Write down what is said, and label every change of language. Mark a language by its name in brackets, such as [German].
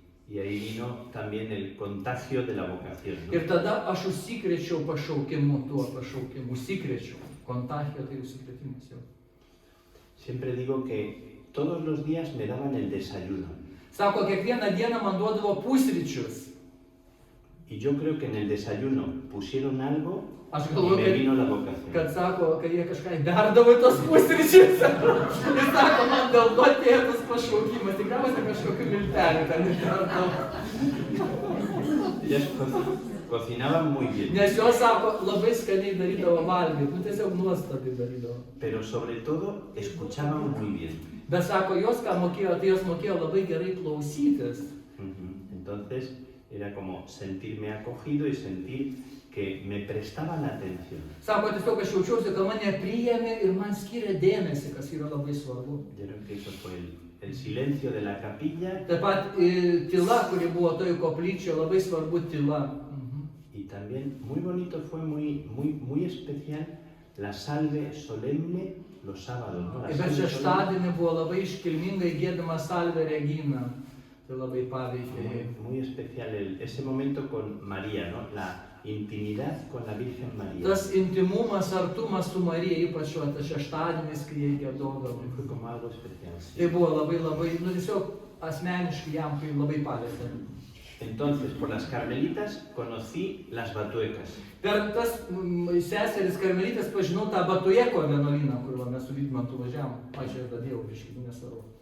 [Spanish] Y ahí vino también el contagio de la vocación, ¿no? [Lithuanian] Ir tada aš užsikrėčiau pašaukimu, tuo pašaukimu, užsikrėčiau. Kontagija tai užsikrėtimas jau. [Spanish] Siempre digo que todos los días me daban el desayuno. [Lithuanian] Sako, kiekvieną dieną man duodavo pusryčius. [Spanish] Y yo creo que en el desayuno pusieron algo [Lithuanian] Aš [Spanish] y [Lithuanian] galvoju, [Spanish] me vino la vocación. [Lithuanian] kad sako, kad jie kažką įberdavo į tos pusryčius. Ir sako, man dėl to atėjo tas pašaukimas. Tikriausiai kažkokiu milteliu ten įberdavo. [Spanish] Ellas cocinaban muy bien, [Lithuanian] Nes jos sako, labai skaniai darydavo valgyti. Nu tiesiog nuostabiai darydavo. [Spanish] pero sobre todo escuchaban muy bien. [Lithuanian] Bet sako, jos ką mokėjo, tai jos mokėjo labai gerai klausytis. [Spanish] Entonces era como sentirme acogido y sentir que me prestaban atención. [Lithuanian] Sako, tiesiog aš jaučiausi, kad mane priėmė ir man skiria dėmesį, kas yra labai svarbu. [Spanish] Yo creo que eso fue el silencio de la capilla [Lithuanian] Taip pat tyla, kuri buvo toj koplyčioje, labai svarbu tyla. [Spanish] y también muy bonito fue muy especial la salve solemne los sábados, ¿no? La [Lithuanian] Bet [Spanish] salve solemne. [Lithuanian] šeštadienį buvo labai iškilmingai giedama Salve Regina. Tai labai paveikė. [Spanish] Muy especial ese momento con María, ¿no? La intimidad con la Virgen María. [Lithuanian] Tas intimumas, artumas su Marija, ypač tas šeštadienis, kai jie giedodavo. [Spanish] Fue como algo especial. Sí. [Lithuanian] Tai buvo labai, nu tiesiog asmeniškai jam tai labai paveikė. [Spanish] Entonces, por las carmelitas conocí las batuecas. [Lithuanian] Per tas seseris karmelytės pažinau tą Batujeko vienuolyną, kur mes su Vydmantu važiavom. Aš ir dadėjau, biškį, nesvarbu.